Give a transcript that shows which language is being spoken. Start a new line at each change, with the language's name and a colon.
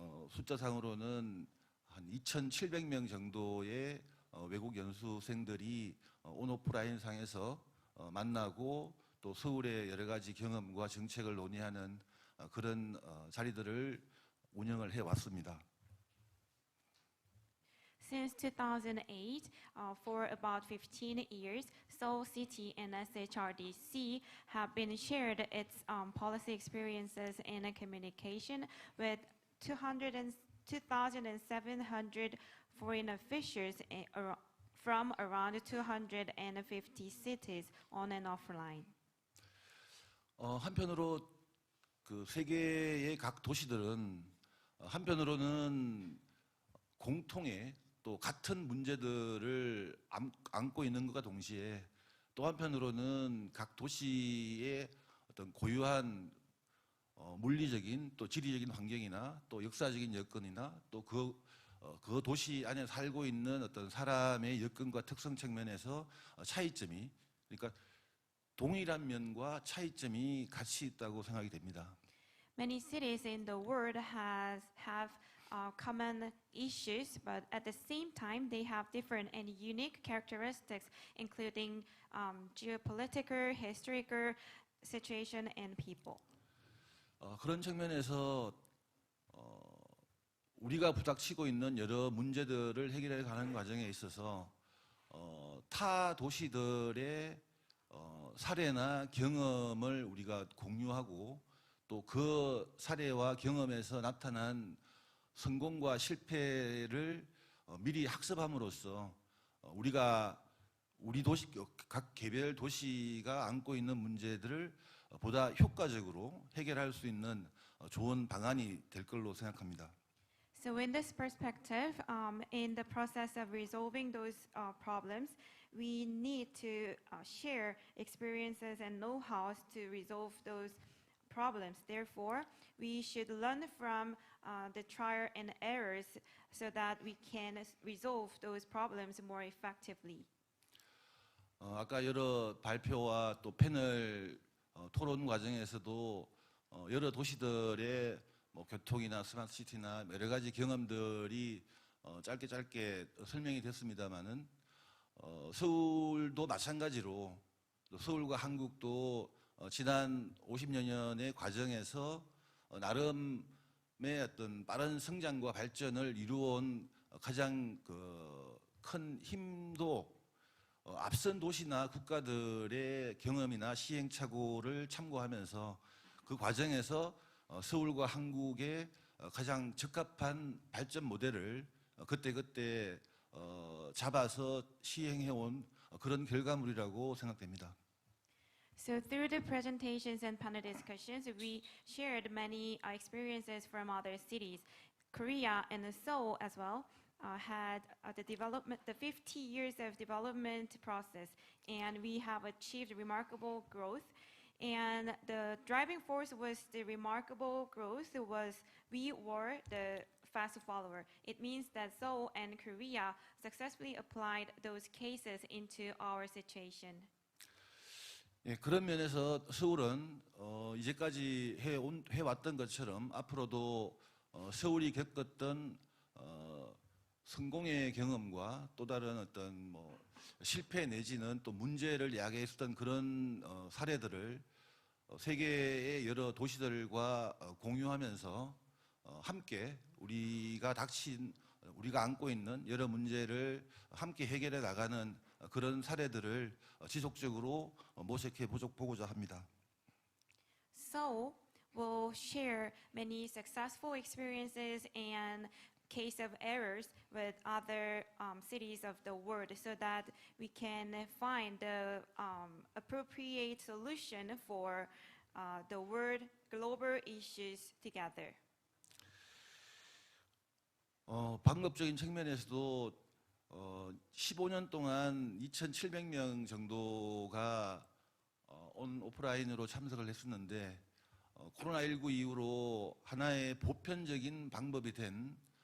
Korean: 숫자상으로는 한 2,700명 정도의 외국 연수생들이 온오프라인 상에서 만나고 또 서울의 여러 가지 경험과 정책을 논의하는 그런 자리들을 운영을 해왔습니다.
English: Since 2008, for about 15 years, Seoul City and SHRDC have been shared its policy experiences and communication with 2,700 foreign officials from around 250 cities on and offline.
Korean: 한편으로 그 세계의 각 도시들은 한편으로는 공통의 또 같은 문제들을 안고 있는 것과 동시에 또 한편으로는 각 도시의 어떤 고유한 물리적인 또 지리적인 환경이나 또 역사적인 여건이나 또 그 도시 안에 살고 있는 어떤 사람의 여건과 특성 측면에서 차이점이 그러니까 동일한 면과 차이점이 같이 있다고 생각이 됩니다.
English: Many cities in the world have common issues, but at the same time they have different and unique characteristics, including geopolitical, historical situation, and people.
Korean: 그런 측면에서 우리가 부닥치고 있는 여러 문제들을 해결해 가는 과정에 있어서 타 도시들의 사례나 경험을 우리가 공유하고 또 그 사례와 경험에서 나타난 성공과 실패를 미리 학습함으로써 우리 도시 각 개별 도시가 안고 있는 문제들을 보다 효과적으로 해결할 수 있는 좋은 방안이 될 걸로 생각합니다.
English: So in this perspective, in the process of resolving those problems, we need to share experiences and know-hows to resolve those problems. Therefore, we should learn from the trial and errors so that we can resolve those problems more effectively.
Korean: 아까 여러 발표와 또 패널 토론 과정에서도 여러 도시들의 교통이나 스마트 시티나 여러 가지 경험들이 짧게 설명이 됐습니다만은 서울도 마찬가지로 서울과 한국도 지난 50여 년의 과정에서 나름의 어떤 빠른 성장과 발전을 이루어온 가장 큰 힘도 앞선 도시나 국가들의 경험이나 시행착오를 참고하면서 그 과정에서 서울과 한국의 가장 적합한 발전 모델을 그때 잡아서 시행해온 그런 결과물이라고 생각됩니다.
English: So through the presentations and panel discussions, we shared many experiences from other cities. Korea and Seoul as well had the 50 years of development process, and we have achieved remarkable growth. And the driving force was the remarkable growth we were the fast follower. It means that Seoul and Korea successfully applied those cases into our situation.
Korean: 예, 그런 면에서 서울은 이제까지 해왔던 것처럼 앞으로도 서울이 겪었던 성공의 경험과 또 다른 어떤 실패 내지는 또 문제를 야기했었던 그런 사례들을 세계의 여러 도시들과 공유하면서 함께 우리가 닥친 우리가 안고 있는 여러 문제를 함께 해결해 나가는 그런 사례들을 지속적으로 모색해 보고자 합니다.
English: So we'll share many successful experiences and case of errors with other cities of the world so that we can find the appropriate solution for the world global issues together.
Korean: 방법적인 측면에서도 15년 동안 2,700명 정도가 오프라인으로 참석을 했었는데 코로나19 이후로 하나의 보편적인 방법이 된